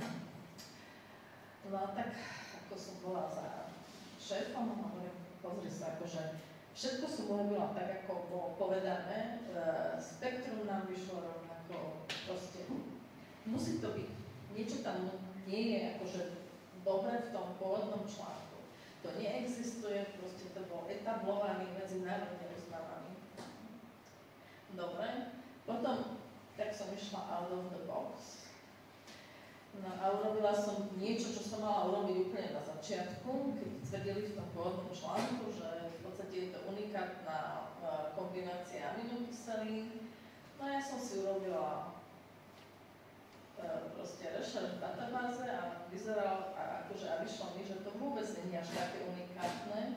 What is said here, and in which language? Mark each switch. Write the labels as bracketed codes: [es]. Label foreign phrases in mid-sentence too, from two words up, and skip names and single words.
[sk] No tak, ako som bola za šéfom, hovorím, pozri sa, akože všetko som urobila tak, ako bolo povedané, spektrum nám vyšlo rovnako, proste musí to byť, niečo tam nie je akože dobre v tom pôvodnom článku. To neexistuje, proste to bol etablovaný, medzinárodne uznávaný. Dobre, potom tak som išla [en] out of the box. [sk] No a urobila som niečo, čo som mala urobiť úplne na začiatku, keď tvrdili v tom pôvodnom článku, že v podstate je to unikátna kombinácia aminokyselín. No ja som si urobila proste rešerš v databáze a vyzeral, akože a vyšlo mi, že to vôbec nie je až také unikátne.